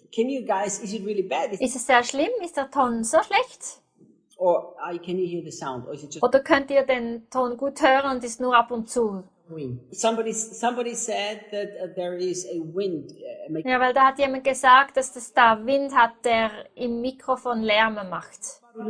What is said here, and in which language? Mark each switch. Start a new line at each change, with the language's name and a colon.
English: Can you guys, is it really bad?
German: Ist es sehr schlimm? Ist der Ton so schlecht?
English: Or can you hear the sound? Or is it just...
German: Oder könnt ihr den Ton gut hören und ist nur ab und zu?
English: Somebody said that there is a wind.
German: Ja, weil da hat jemand gesagt, dass das da Wind hat, der im Mikrofon Lärme macht.